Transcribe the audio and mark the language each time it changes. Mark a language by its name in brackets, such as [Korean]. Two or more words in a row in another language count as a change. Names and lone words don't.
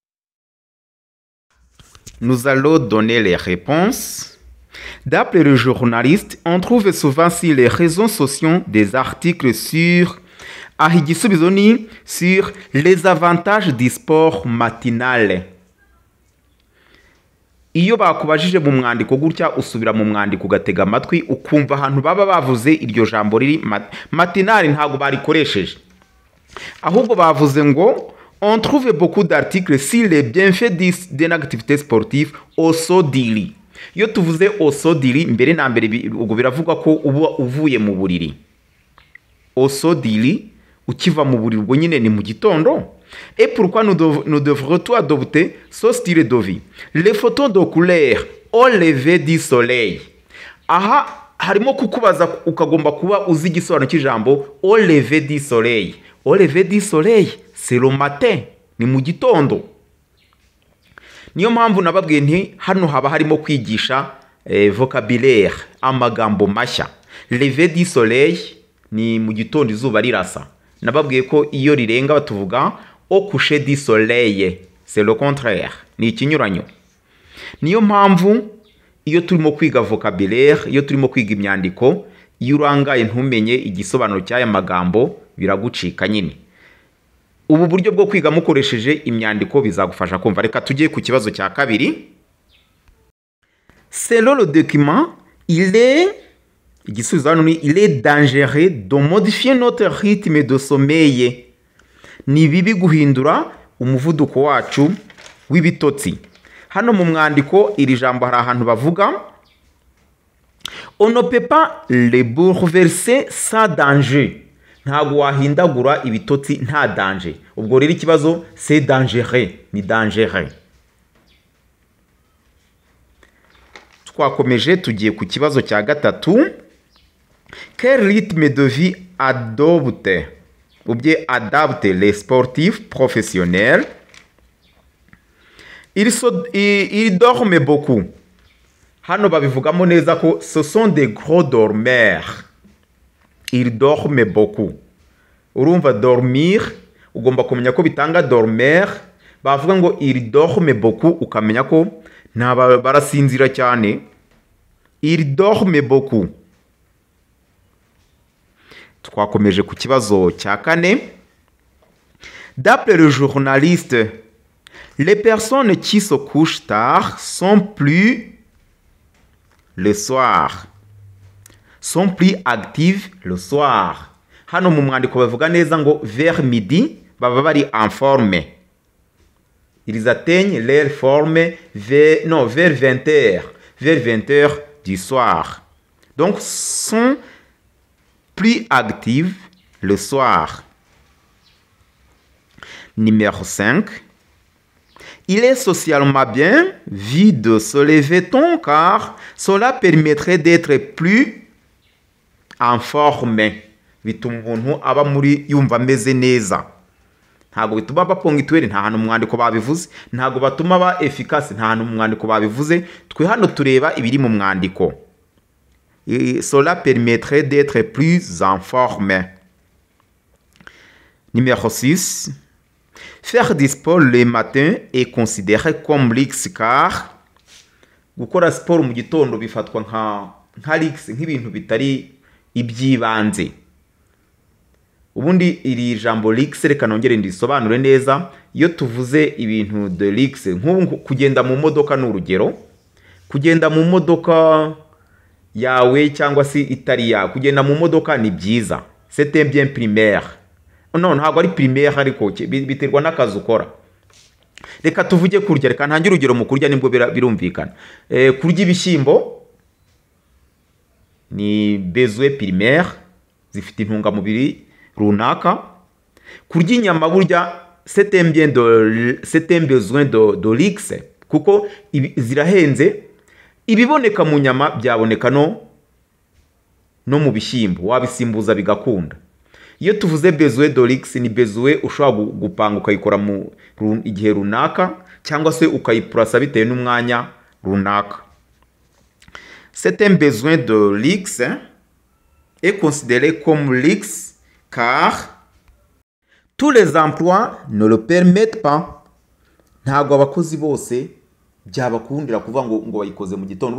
[French] Nous allons donner les réponses. D'après le journaliste, on trouve souvent sur les réseaux sociaux des articles sur sur les avantages du sport matinal. [Kinyarwanda] Iyo bakubajije mu mwandiko gutya usubira mu mwandiko ugatega amatwi ukumva ahantu baba bavuze iryo jambo riri matinal ntago barikoresheje. Ahubwo bavuze ngo [French] on trouve beaucoup d'articles sur les bienfaits d'une activité sportive au saut du lit. [Kinyarwanda] Iyo tuvuze [French] au saut du lit [Kinyarwanda] mbere na mbere ubwo biravuga ko uba uvuye mu buriri. [French] Au saut du lit [Kinyarwanda] ukiva mu buriri ubwo nyine ni mu gitondo. [French] Et pourquoi nous devrions adopter ce style de vie? Les photos de couleur au lever du soleil. [Kinyarwanda] Aha harimo kukubaza ukagomba kuba uzi igisobanuro cy'ijambo [French] au lever du soleil. Au lever du soleil, c'est le matin, [Kinyarwanda] ni mu gitondo. Niyo mpamvu nababwiye nti hano haba harimo kwigisha vocabulaire, amagambo mashya. [French] Lever du soleil [Kinyarwanda] ni mu gitondo izuba rirasa. Nababwiye ko iyo rirenga batuvuga [French] au coucher du soleil, c'est le contraire, [Kinyarwanda] ni ikinyuranyo. Niyo mpamvu iyo turimo kwiga vocabulaire, iyo turimo kwiga imyandiko, iyo urangaye ntumenye igisobanuro cy'aya magambo biragucika nyine. Ubu buryo bwo kwiga mukoresheje imyandiko bizagufasha kumva. Reka tujye ku kibazo cya kabiri. [French] Selon le document, il est dangereux de modifier notre rythme de sommeil. [Kinyarwanda] Ni bibi guhindura umuvuduko wacu w'ibitotsi. Hano mu mwandiko iri jambo hari ahantu bavuga [French] on ne peut pas les bouleverser sans danger. [Kinyarwanda] Ntago wahindagura ibitotsi nta danger. Ubwo rero ikibazo [French] c'est dangereux, [Kinyarwanda] ni dangereux. twakomeje tugiye ku kibazo cya gatatu. [French] Quel rythme de vie adopte ou bien adapte les sportifs professionnels? Ils dorment beaucoup. [Kinyarwanda] Hano babivugamo neza ko [French] ce sont des gros dormeurs. Ils dorment beaucoup. [Kinyarwanda] Urumva dormir ugomba kumenya ko bitanga dormeur. Bavuga ngo [French] ils dorment beaucoup [Kinyarwanda] ukamenya ko barasinzira cyane. [French] Ils dorment beaucoup. [Kinyarwanda] Twakomeje ku kibazo cya kane. [French] D'après le journaliste, les personnes qui se couchent tard sont plus le soir. Sont plus actives le soir. [Kinyarwanda] Hano mu mwandiko bavuga neza ngo [French] vers midi [Kinyarwanda] baba bari [French] en forme. Ils atteignent leur forme vers 20h. Vers 20h du soir. Donc, sont plus actives le soir. Numéro 5. Il est socialement bien vu de se lever tôt car cela permettrait d'être plus en forme. [Kinyarwanda] Bituma umuntu aba muri yumva ameze neza. Ntago bituma baponga itwere nta hantu umwandiko babivuze, ntago batuma ba efficace nta hantu umwandiko babivuze. Twe hano tureba ibiri mu mwandiko. [French] Cela permettrait d'être plus en forme. Numéro 6. Faire du sport le matin est considéré comme luxe car [Kinyarwanda] gukora sport mu gitondo bifatwa nka luxe, nk'ibintu bitari ibyibanze. Ubundi iri jambo luxe reka nongere ndisobanure neza. Iyo tuvuze ibintu [French] de luxe [Kinyarwanda] nk'ubu kugenda mu modoka n'urugero, kugenda mu modoka yawe cyangwa si itari ya, kugenda mu modoka ni byiza. [French] C'est un bien primaire. Non, [Kinyarwanda] ntabwo ari primaire ariko biterwa n'akazi ukora. Reka tuvuge kurya, reka ntange urugero mu kurya nibwo birumvikana. Kurya ibishyimbo ni [French] besoin primaire, [Kinyarwanda] zifite intungamubiri runaka. Kurya inyama burya [French] c'est un besoin de luxe [Kinyarwanda] kuko zirahenze. Ibiboneka mu nyama byaboneka no mu bishyimbo, wabisimbuza bigakunda. Iyo tuvuze [French] besoin de luxe [Kinyarwanda] ni besoin ushobora gupanga ukayikora mu igihe runaka cyangwa se ukayipurasa bitewe n'umwanya runaka. [French] C'est un besoin de luxe est considéré comme luxe car tous les emplois ne le permettent pas. [Kinyarwanda] Ntabwo abakozi bose byabakundira kuvuga ngo bayikoze mu gitondo.